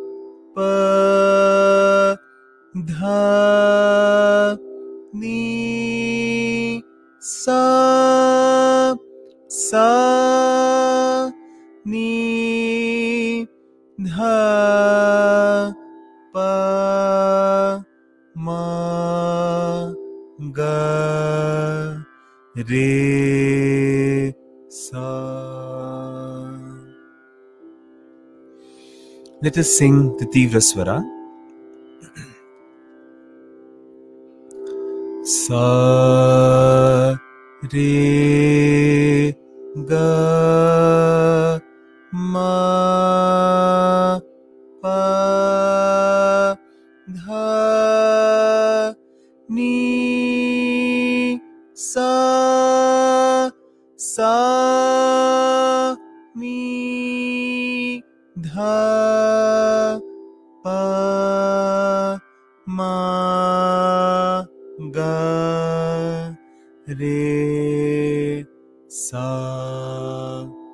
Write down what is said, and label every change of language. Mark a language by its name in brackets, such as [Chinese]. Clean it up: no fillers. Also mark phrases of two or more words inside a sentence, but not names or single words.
[English] pa dha ni sa sa ni dha pa ma ga re sa. Let us sing the [Hindi] Tivra Swara. Sa re ga ma pa dha ni sa sa ni dha pa ma ga re sa.